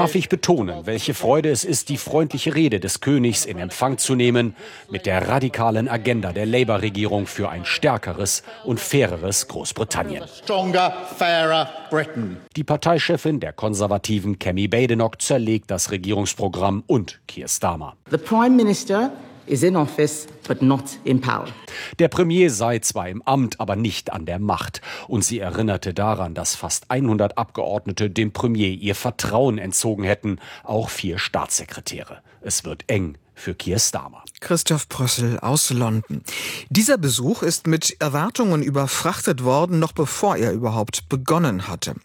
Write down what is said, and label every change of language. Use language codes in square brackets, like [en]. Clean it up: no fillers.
[de] Darf ich betonen, welche Freude es ist, die freundliche Rede des Königs in Empfang zu nehmen, mit der radikalen Agenda der Labour-Regierung für ein stärkeres und faireres Großbritannien. [en] Stronger, fairer Britain. [de] Die Parteichefin der Konservativen, Cammy Badenoch, zerlegt das Regierungsprogramm und Keir Starmer. [en] The Prime Minister is in office, but not in power. [de] Der Premier sei zwar im Amt, aber nicht an der Macht. Und sie erinnerte daran, dass fast 100 Abgeordnete dem Premier ihr Vertrauen entzogen hätten, auch 4 Staatssekretäre. Es wird eng für Keir Starmer. Christoph Brössel aus London. Dieser Besuch ist mit Erwartungen überfrachtet worden, noch bevor er überhaupt begonnen hatte.